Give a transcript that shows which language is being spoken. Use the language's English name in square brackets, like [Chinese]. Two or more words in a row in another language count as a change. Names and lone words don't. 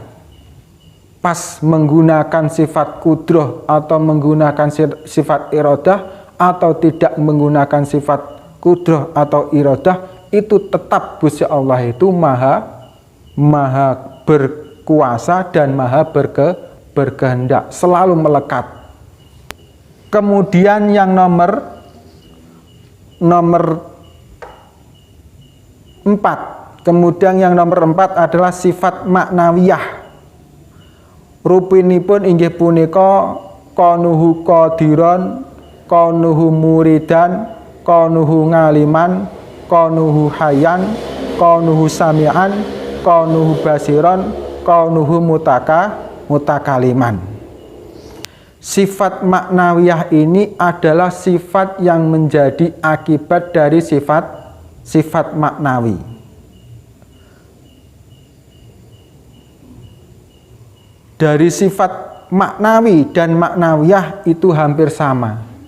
[Indonesian] Pas menggunakan sifat kudroh atau menggunakan sifat iradah atau tidak menggunakan sifat kudroh atau iradah, itu tetap Gusti Allah itu maha berkuasa dan maha berkehendak, selalu melekat. Kemudian yang nomor 4. Kemudian yang nomor 4 adalah sifat maknawiyah. [Javanese] Rupinipun inggih punika [Arabic] كونه قادرا، كونه مريدا، كونه عالما، كونه حيا، كونه سميعا، كونه بصيرا، كونه متكلما. [Indonesian] Sifat maknawiyah ini adalah sifat yang menjadi akibat dari sifat maknawi. Dari sifat maknawi dan maknawiyah itu hampir sama.